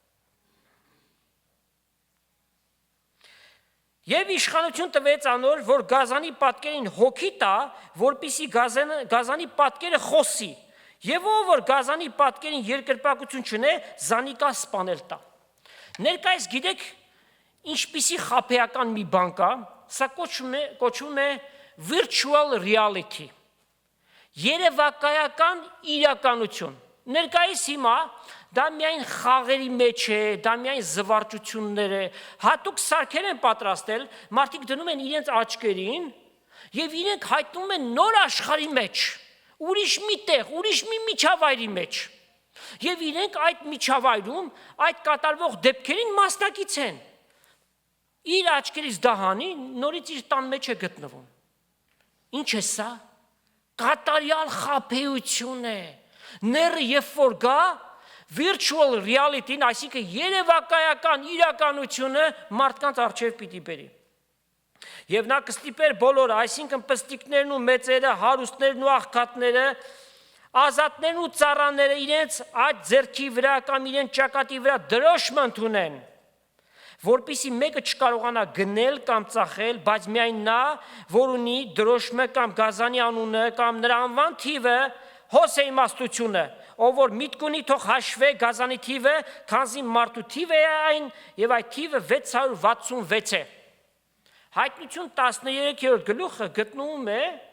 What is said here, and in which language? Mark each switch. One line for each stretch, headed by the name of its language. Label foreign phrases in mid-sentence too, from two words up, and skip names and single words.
Armenian: Եվ իշխանություն տվեց անոր, որ գազանի պատկերին հոգի տա, որպիսի գազանի պատկերը խոսի, եւ ով որ գազանի պատկերին երկրպագություն չունե, զանիկա սպանել տա։ Ներկայիս գիտեք, ինչպիսի խաբեական մի բան կա, սա կոչվում է
English: virtual reality,
Armenian: երևակայական իրականություն։ Ներկայիս հիմա դա միայն խաղերի մեջ է, դա միայն զվարճություններ է, հատուկ սարքեր են պատրաստել, մարդիկ դնում են իրենց աչքերին եւ իրենք հայտնվում են նոր աշխարհի մեջ, ուրիշ մի տեղ, ուրիշ մի միջավայրի մեջ։ Եվ իրենք այդ միջավայրում այդ կատարվող դեպքերին մասնակից են։ Իր աչքերից դահանի նորից իր տան մեջ է գտնվում։ Ինչ է սա։ Կատարյալ խաբեություն է։ Ները երբ որ գա,
English: virtual reality-ն, այսինքն
Armenian: երևակայական իրականությունը մարդկանց առջև պիտի բերի։ Եվ նա կստիպեր բոլորը, այսինքն պստիկներն ու մեծերը, հարուստներն ու աղքատները, ազատներն ու ծառաները իրենց այդ ձեռքի վրա կամ իրենց ճակատի վրա դրոշմ ընդունեն, որպեսզի մեկը չկարողանա գնել կամ ծախել, բայց միայն նա, որ ունի դրոշմը կամ գազանի անունը կամ նրա անվան թիվը, հոս է իմաստությունը, ով որ միտք ունի թող հաշվե գազանի թիվը, քանզի մարդու թիվը է այն եւ այդ թիվը 666 է։ Հայտնություն 13-րդ գլուխը գտնվում է